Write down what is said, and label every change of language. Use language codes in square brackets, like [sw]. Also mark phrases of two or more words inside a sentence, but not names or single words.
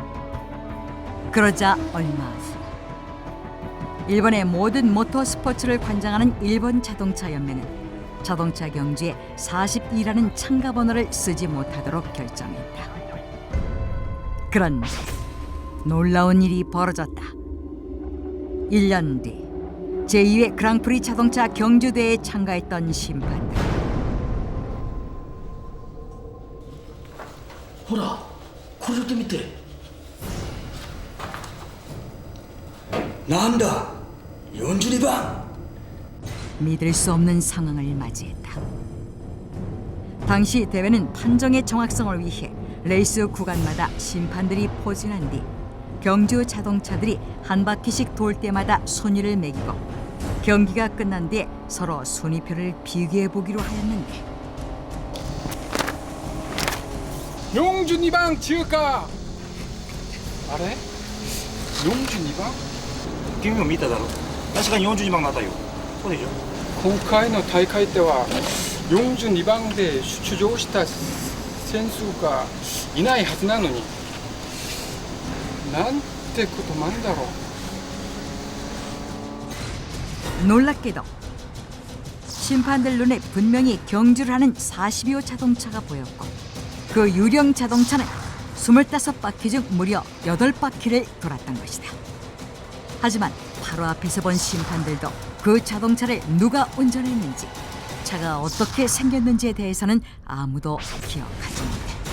[ko] 그러자 얼마 후 일본의 모든 모터스포츠를 관장하는 일본 자동차 연맹은 자동차 경주에 42라는 참가 번호를 쓰지 못하도록 결정했다. 그런데 놀라운 일이 벌어졌다. 1년 뒤 제2회 그랑프리 자동차 경주대회에 참가했던 심판들. [ja] ほら、これで見て。なんだ、42번. [ko] 믿을 수 없는 상황을 맞이했다. 당시 대회는 판정의 정확성을 위해 레이스 구간마다 심판들이 포진한 뒤 경주 자동차들이 한 바퀴씩 돌 때마다 순위를 매기고 경기가 끝난 뒤에 서로 순위표를 비교해 보기로 하였는데 [ja] 42번 通過。あれ 42番君も見ただろ。確かに42番だったよ。そうでしょ。今回の大会では42番で出場した選手がいないはずなのになんてことなんだろう。 [ko] 놀랍게도 심판들 눈에 분명히 경주를 하는 42호 자동차가 보였고 그 유령 자동차는 25바퀴 중 무려 8바퀴를 돌았던 것이다. 하지만 바로 앞에서 본 심판들도 그 자동차를 누가 운전했는지 차가 어떻게 생겼는지에 대해서는 아무도 기억하지 못했다.